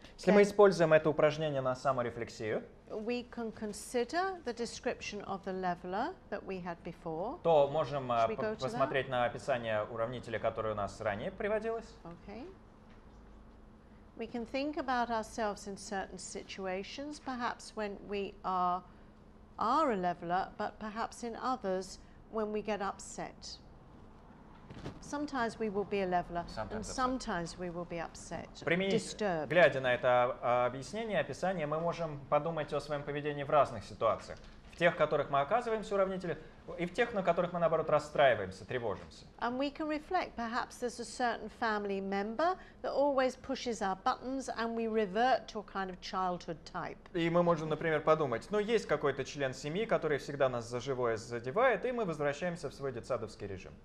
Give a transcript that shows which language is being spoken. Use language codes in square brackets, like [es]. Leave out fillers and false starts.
[ru] если мы используем это упражнение на саморефлексию, [en] we can consider the description of the leveler that we had before. [ru] То можем посмотреть на описание уравнителя, которое у нас ранее приводилось. [en] Okay. We can think about ourselves in certain situations, perhaps when we are a leveler, but perhaps in others when we get upset. Sometimes we will be a leveler, and sometimes we will be upset, disturbed. [ru] Глядя на это объяснение, описание, мы можем подумать о своем поведении в разных ситуациях. В тех, в которых мы оказываемся уравнителем, и в тех, на которых мы, наоборот, расстраиваемся, тревожимся. [en] And we can reflect, perhaps there's a certain family member that always pushes our buttons and we revert to a kind of childhood type. [ru] И мы можем, например, подумать, ну, есть какой-то член семьи, который всегда нас за живое задевает, и мы возвращаемся в свой детсадовский режим.